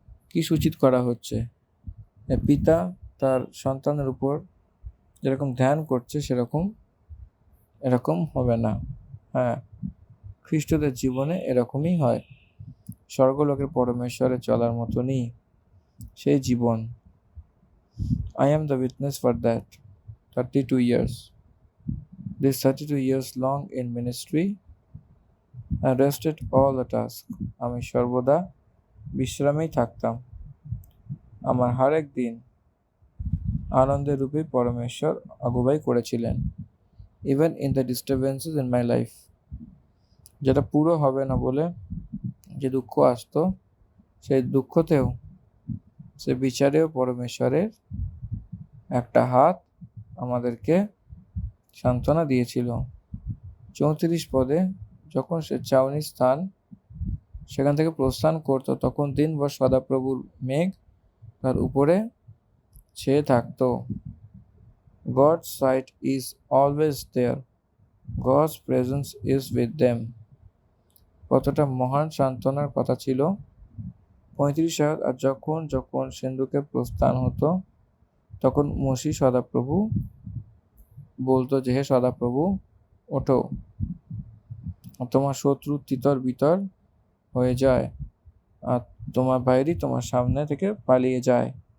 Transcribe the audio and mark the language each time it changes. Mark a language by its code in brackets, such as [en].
[bn] কি সূচিত করা হচ্ছে? পিতা তার সন্তানের উপর যেরকম ধ্যান করছে সেরকম এরকম হবে না। হ্যাঁ, খ্রিস্টদের জীবনে এরকমই হয়। স্বর্গলোকের পরমেশ্বরে চলার মতনই সেই জীবন। [en] I am the witness for that. 32 years. This 32 years long in ministry, I rested all the task. [bn] আমি সর্বদা বিশ্রামেই থাকতাম। আমার হরেক দিন আনন্দের রূপে পরমেশ্বর আগুবাই করেছিলেন। [en] Even in the disturbances in my life, [bn] যেটা পুরো হবে না বলে যে দুঃখ আসতো, সেই দুঃখতেও সে বিচারেও পরমেশ্বরের একটা হাত আমাদেরকে সান্ত্বনা দিয়েছিল। 34 পদে যখন সে চাউনি স্থান সেখান থেকে প্রস্থান করতো, তখন দিনভর সদাপ্রভুর মেঘ তার উপরে ছেয়ে থাকতো। [en] God's sight is always there. God's presence is with them. [bn] কতটা মহান সান্ত্বনার কথা ছিল। 35 আর যখন যখন সিন্ধুকে প্রস্থান হতো, তখন মসি সদাপ্রভু বলতো যে, হে সদাপ্রভু, ওঠো, তোমার শত্রু তিতর বিতর হয়ে যায় আর তোমার বাইরে তোমার সামনে থেকে পালিয়ে যায়।